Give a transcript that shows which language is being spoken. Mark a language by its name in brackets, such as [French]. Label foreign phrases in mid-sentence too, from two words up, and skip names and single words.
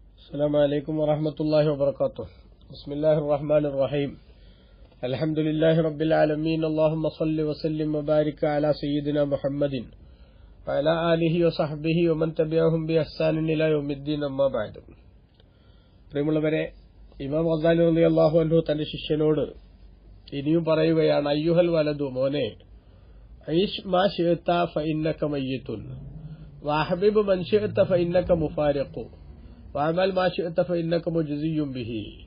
[Arabic] السلام عليكم ورحمة الله وبركاته. بسم الله الرحمن الرحيم. الحمد لله رب العالمين. اللهم صل وسلم وبارك على سيدنا محمد وعلى آله وصحبه ومن تبعهم بإحسان إلى يوم الدين. أما بعد. [Malayalam] പ്രിയമുള്ളവരെ, ഇമാം ഗസാലി [Arabic] رضي الله عنه [Malayalam] തന്റെ ശിഷ്യനോട് ഇനിയും പറയുകയാണ്, [Arabic] أيها الولد, [Malayalam] മോനെ, [Arabic] عش ما شئت فإنك ميت وأحبب من شئت فإنك مفارق واعمل ما شئت فإنك مجزي به.